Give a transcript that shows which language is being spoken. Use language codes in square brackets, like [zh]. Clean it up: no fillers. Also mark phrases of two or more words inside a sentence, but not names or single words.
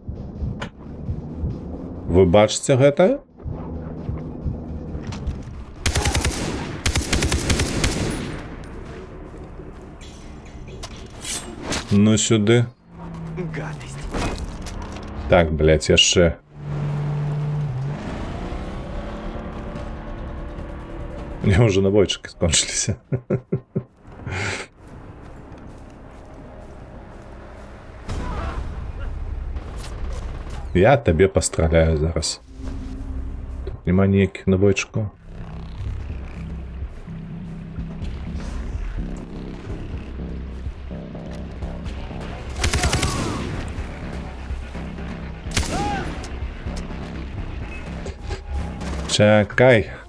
[be] Вы бачыце гэта? Ну сюды. [ru] Гадость. Так, блядь, яшчэ. У меня уже набойчики скончились. [uk] Я тебе постраляю зараз. Тут нема ніяких набойчиков. Чакай.